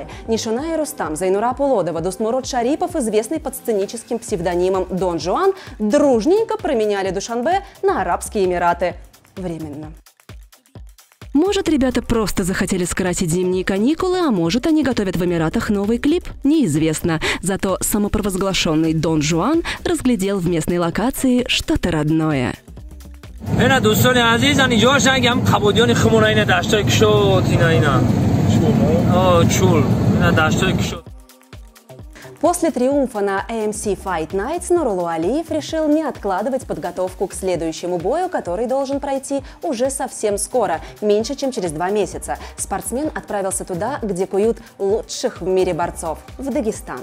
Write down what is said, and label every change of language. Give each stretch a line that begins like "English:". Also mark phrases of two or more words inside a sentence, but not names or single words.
Russian: Нишуна и Рустам, Зайнура Пулодова, Дусмурод Шарипов, известный под сценическим псевдонимом Дон Жуан, дружненько променяли Душанбе на Арабские Эмираты. Временно. Может, ребята просто захотели скрасить зимние каникулы, а может, они готовят в Эмиратах новый клип? Неизвестно. Зато самопровозглашенный Дон Жуан разглядел в местной локации что-то родное.
Tajik: نه دوستان عزیز اینجا شنگم کبودیان خمونه اینا داشته کشو اینا چول اینا داشته کشو.
Russian: После триумфа на AMC Fight Nights Нурулло Алиев решил не откладывать подготовку к следующему бою, который должен пройти уже совсем скоро, меньше чем через 2 месяца. Спортсмен отправился туда, где куют лучших в мире борцов – в Дагестан.